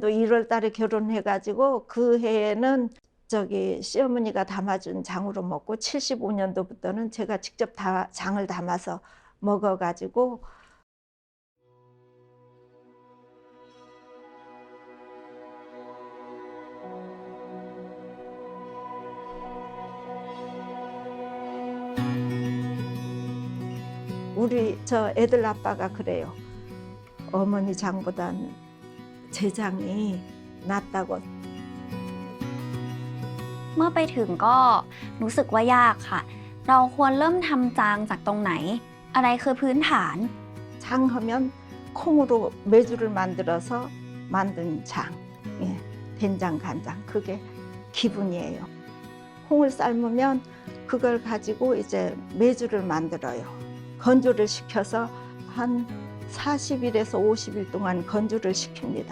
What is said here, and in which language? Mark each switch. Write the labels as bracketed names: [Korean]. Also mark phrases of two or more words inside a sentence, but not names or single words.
[Korean] 1월 달에 결혼해가지고 그 해에는 저기 시어머니가 담아준 장으로 먹고 75년도부터는 제가 직접 장을 담아서 먹어가지고 우리 저 애들 아빠가 그래요. 어머니 장보단 제 장이 낫다고. [Thai] เมื่อไปถึงก็รู้สึกว่ายากค่ะ เราควรเริ่มทำจางจากตรงไหน อะไรคือพื้นฐาน [Korean] 장하면 콩으로 메주를 만들어서 만든 장, 예, 된장, 간장, 그게 기분이에요. 콩을 삶으면 그걸 가지고 이제 메주를 만들어요. 건조를 시켜서 한 40일에서 50일 동안 건조를 시킵니다.